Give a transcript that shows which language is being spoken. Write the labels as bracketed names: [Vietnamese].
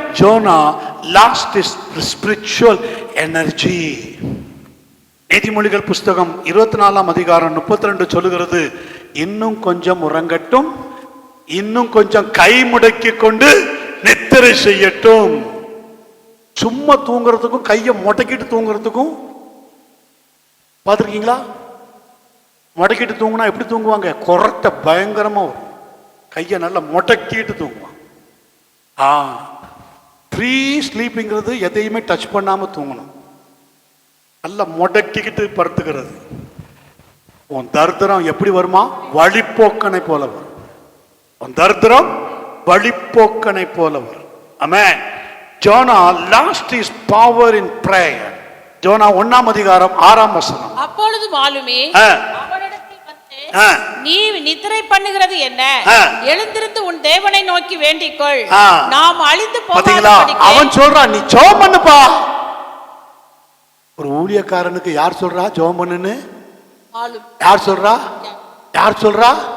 [English] Jonah lost his spiritual energy. [Tamil] நீதிமொழிகள் புஸ்தகம் 24ஆம் அதிகாரம் 32 சொல்லுகிறது, இன்னும் கொஞ்சம் உறங்கட்டும், இன்னும் கொஞ்சம் கை முடக்கி கொண்டு நித்திரை செய்யட்டும். சும்மா தூங்குறதுக்கும் கையை முடக்கிட்டு தூங்குறதுக்கும் பார்த்துருக்கீங்களா? முடக்கிட்டு தூங்குனா எப்படி தூங்குவாங்க? கொரட்டை பயங்கரமா வரும். கையை நல்லா முடக்கிட்டு தூங்குவான். ஃப்ரீ ஸ்லீப்பிங்கிறது எதையுமே டச் பண்ணாம தூங்கணும். நல்லா முடக்கிக்கிட்டு படுத்துக்கிறது. உன் தரித்திரம் எப்படி வருமா? வழிப்போக்கனை போல வரும். உன் தரித்திரம் வழிப்போக்கனை போல வரும். ஆமென். [English] Jonah lost his power in prayer. [Tamil] ஜோனா 1ஆம் அதிகாரம் 6ஆம் வசனம். அப்பொழுது மாலுமி அவனிடத்தில் வந்து, நீ நித்திரை பண்ணுகிறது என்ன? எழுந்திருந்து உன் தேவனை நோக்கி வேண்டிக்கொள், நாம் அழிந்து போகாதபடிக்கு. அவன் சொல்றான், நீ ஜெபம் பண்ணுப்பா. ஒரு ஊழியக்காரனுக்கு யார் சொல்றா ஜெபம் பண்ணுன்னு? யார் சொல்றா? யார் சொல்றா?